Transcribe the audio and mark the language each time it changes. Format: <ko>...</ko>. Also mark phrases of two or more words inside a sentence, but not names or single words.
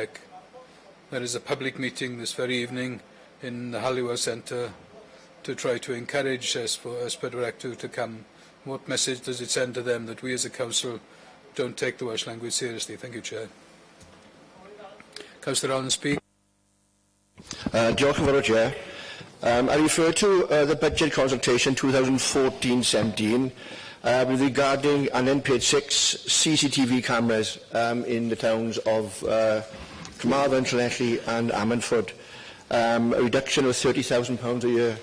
<en>There is a public meeting this very evening in the Halliwell Centre to try to encourage S4C to come. What message does it send to them that we as a council don't take the Welsh language seriously? Thank you, Chair. Councillor Allen, speak.</en> <cy>Diolch yn fawr,</cy> <en>Chair. I refer to the budget consultation 2014-17 regarding, and then page 6, CCTV cameras in the towns of Carmarthen, Llanelli and Ammanford, a reduction of £30,000 a year.</en>